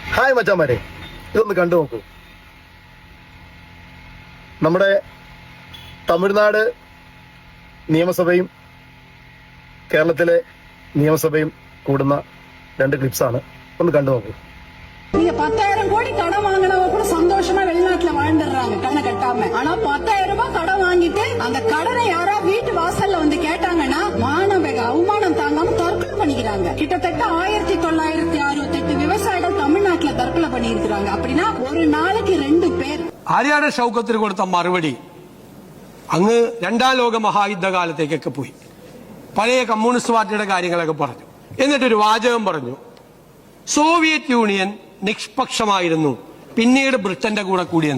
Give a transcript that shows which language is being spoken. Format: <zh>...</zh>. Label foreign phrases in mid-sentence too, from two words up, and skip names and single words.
<ml>ഹായ് മച്ചാമാരെ, ഇതൊന്ന് കണ്ടു നോക്കൂ. നമ്മുടെ തമിഴ്നാട് നിയമസഭയും കേരളത്തിലെ നിയമസഭയും കൂടുന്ന രണ്ട് ക്ലിപ്സാണ്. ഒന്ന് കണ്ടു നോക്കൂ.</ml> <ta>நீங்க 10,000 கோடி கடன் வாங்கினவங்க கூட சந்தோஷமா வெளிநாட்டுல வாழ்ந்துடுறாங்க கடனை கட்டாம. ஆனா 10,000 ரூபாய் கடன் வாங்கிட்டு அந்த கடனை யாரா வீட்டு வாசல்ல வந்து கேட்டாங்கன்னா மானவேக அவமானம் தாங்காம தற்கொலை பண்ணிக்கிறாங்க. கிட்டத்தட்ட 1968 விவசாயிகள் தமிழ்நாட்டுல தற்கொலை பண்ணியிருக்கிறாங்க. அப்படின்னா ஒரு நாளைக்கு 2 பேர்.</ta> <ml>ആര്യാടെ ഷൗക്കത്തിന് കൊടുത്ത മറുപടി അങ്ങ് രണ്ടാം ലോക മഹായുദ്ധകാലത്തേക്കൊക്കെ പോയി പഴയ കമ്മ്യൂണിസ്റ്റ് പാർട്ടിയുടെ കാര്യങ്ങളൊക്കെ പറഞ്ഞു. എന്നിട്ടൊരു വാചകം പറഞ്ഞു, സോവിയറ്റ് യൂണിയൻ നിഷ്പക്ഷമായിരുന്നു, പിന്നീട് ബ്രിട്ടന്റെ കൂടെ കൂടിയെന്ന്.</ml>